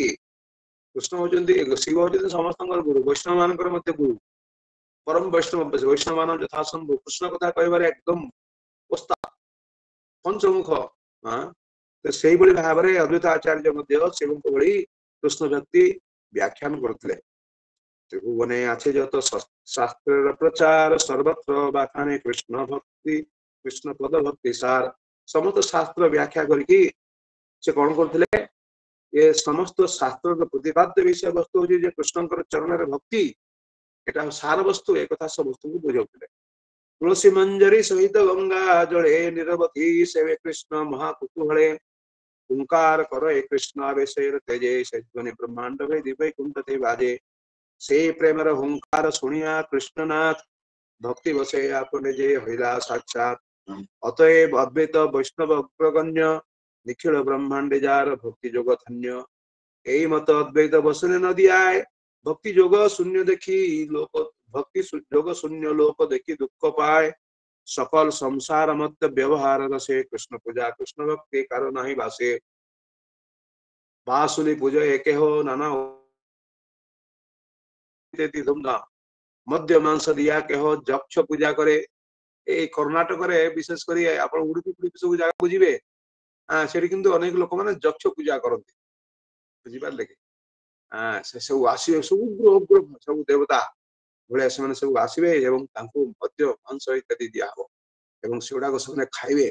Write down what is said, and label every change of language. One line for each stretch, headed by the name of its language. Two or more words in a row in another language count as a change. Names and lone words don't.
Odia: କୃଷ୍ଣ ହଉଛନ୍ତି ଶିବ ହଉଛନ୍ତି ସମସ୍ତଙ୍କର ଗୁରୁ, ବୈଷ୍ଣବ ମାନଙ୍କର ମଧ୍ୟ ଗୁରୁ, ପରମ ବୈଷ୍ଣବ ମାନ ଯଥାସମ୍ଭବ କୃଷ୍ଣ କଥା କହିବାରେ ଏକଦମ ଓସ୍ତାଦ, ପଞ୍ଚମୁଖ। ତ ସେଇଭଳି ଭାବରେ ଅଦ୍ୱୈତ ଆଚାର୍ଯ୍ୟ ମଧ୍ୟ ଶିବଙ୍କ ଭଳି କୃଷ୍ଣ ଭକ୍ତି ବ୍ୟାଖ୍ୟାନ କରୁଥିଲେ।
Bangla: ତ୍ରିଭୁବନେ আছে যত শাস্ত্রের প্রচার সর্বত্র বাখানে কৃষ্ণ ভক্তি কৃষ্ণ পদ ভক্তি সার।
Odia: ସମସ୍ତ ଶାସ୍ତ୍ର ବ୍ୟାଖ୍ୟା କରିକି ସେ କଣ କରୁଥିଲେ, ଏ ସମସ୍ତ ଶାସ୍ତ୍ରର ପ୍ରତିପାଦ୍ୟ ବିଷୟ ବସ୍ତୁ ହଉଛି ଯେ କୃଷ୍ଣଙ୍କର ଚରଣରେ ଭକ୍ତି, ଏଟା ସାର ବସ୍ତୁ, ଏ କଥା ସମସ୍ତଙ୍କୁ ବୁଝାଉଥିଲେ।
Bangla: তুলসী মঞ্জরী সহিত গঙ্গা জলে নিরবধি সেবে কৃষ্ণ মহাকুতূহলে ওঙ্কার কর এ কৃষ্ণ আবেশের তেজে সেধ্বনি ব্রহ্মাণ্ড ভেদি বৈকুণ্ঠ তে বাজে। সেই প্রেমের হুঙ্কার শুনিয়া কৃষ্ণনাথ ভক্তি বসে আপনে যে হইলা সাক্ষাৎ। অতএব অদ্বৈত বৈষ্ণব অগ্রগণ্য নিখিল ব্রহ্মাণ্ডে যার ভক্তি যোগ ধন্য। এই মত অদ্বৈত বসনে নদিয়ায় ভক্তি যোগ শূন্য দেখি লোক, ভক্তি যোগ শূন্য লোক দেখি দুঃখ পায়। সকল সংসার মত ব্যবহার রসে কৃষ্ণ পূজা কৃষ্ণ ভক্তি কারো নাহি বাসে। বাসুলি পূজা একেহ নানা ধুমধাম মধ্য মাଂସ দিয়া কেহ যକ୍ଷ পূজা করে।
Odia: ଏଇ କର୍ଣ୍ଣାଟକରେ ବିଶେଷ କରି ଆପଣ ଉଡୁପି ଫୁଡୁପି ସବୁ ଜାଗା ବୁଝିବେ, ସେଠି କିନ୍ତୁ ଅନେକ ଲୋକମାନେ ଯକ୍ଷ ପୂଜା କରନ୍ତି, ବୁଝିପାରିଲେ କି? ସେ ସବୁ ଆସିବେ, ସବୁ ଗ୍ରହ ସବୁ ଦେବତା ଭଳିଆ ସେମାନେ ସବୁ ଆସିବେ ଏବଂ ତାଙ୍କୁ ମଦ୍ୟ ମାଂସ ଇତ୍ୟାଦି ଦିଆହବ ଏବଂ ସେଗୁଡାକ ସେମାନେ ଖାଇବେ।